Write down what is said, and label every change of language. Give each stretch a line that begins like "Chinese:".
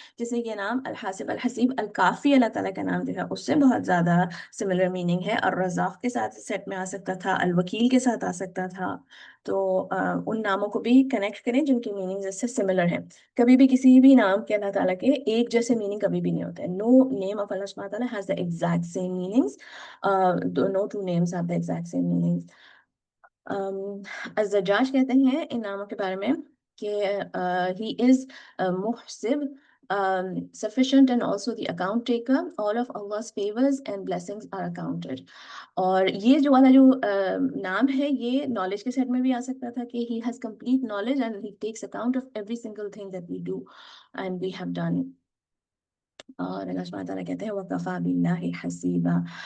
Urdu: جیسے یہ نام الحاسب الحسیب الکافی، اللہ تعالیٰ کا نام جو ہے اس سے بہت زیادہ سملر میننگ ہے. اور رزاق کے ساتھ سیٹ میں آ سکتا تھا، الوکیل کے ساتھ آ سکتا تھا. تو ان ناموں کو بھی کنیکٹ کریں جن کی میننگ اس سے سملر ہیں. کبھی بھی کسی بھی نام کے اللہ تعالیٰ کے ایک جیسے میننگ کبھی بھی نہیں ہوتے.
English: No name of Allah سبحانہ وتعالیٰ has the exact same meanings. No two names have the exact same meanings.
Urdu: الزجاج کہتے ہیں ان ناموں کے بارے میں کہ
English: he is
Urdu: محسب,
English: sufficient and also the account taker. All of Allah's favors and blessings are accounted.
Urdu: اور یہ جو والا جو نام ہے یہ نالج کے سیٹ میں بھی آ سکتا تھا کہ
English: he has complete knowledge and he takes account of every single thing that we do and we have done.
Urdu: اور اللہ سبحانہ تعالیٰ کہتے ہیں
Arabic: وَكَفَى بِاللَّهِ حَسِيبًا.